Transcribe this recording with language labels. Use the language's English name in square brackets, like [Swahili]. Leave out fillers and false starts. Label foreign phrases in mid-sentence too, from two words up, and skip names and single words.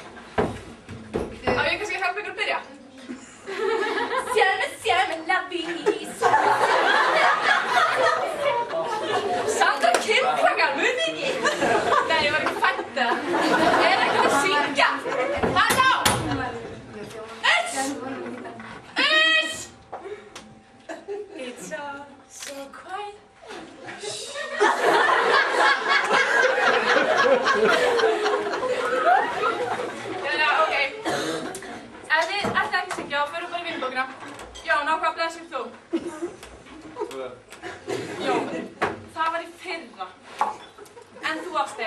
[Icelandic] Á ég kannski að hjálpa ykkur að byrja? Sérme, labís. Sandra Kim, krakkar, munið ekki? Nei, ég var ekki fætt það. Ég er ekki að syngja. Halló! [English] It's all so quiet. [Icelandic] Já, ok. Ef þið ætti ekki syngja, þá förum bara í vinnbókina. Jón, á hvað blaðsíðu ert þú? 2. Jón, það var í fyrra. En þú, Ásti?